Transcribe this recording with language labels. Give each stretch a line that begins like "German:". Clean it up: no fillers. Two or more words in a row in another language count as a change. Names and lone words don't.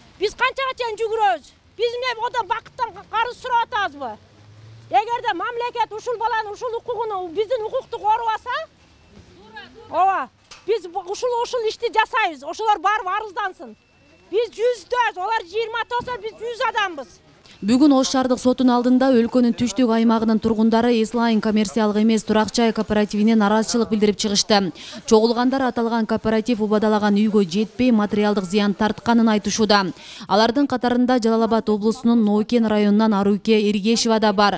Kyrgyz: Biz kançaga çeyин жүгүрөбүз? Biz эмне одан бакыттан карыз сурап атабызбы? Эгерде мамлекет ушул баланын ушул укугун, биздин укукту корубаса, ооба, biz ушул ишти жасайбыз. Ошолор барып арыздансın. Biz 100дөз, олар 20 болсо biz 100 адамбыз. Бүгүн Ош шаардык сотунун алдында өлкөнүн түштүк аймагынын тургундары Эслайн коммерциялык эмес турак жай кооперативине нараазычылык билдирип чыгышты. Чогулгандар аталган кооператив убадалаган үйгө жетпей материалдык зыян тартканын айтышууда. Алардын катарында Жалал Абад облусунун Ноокен районунан Аруке Эргешева да бар.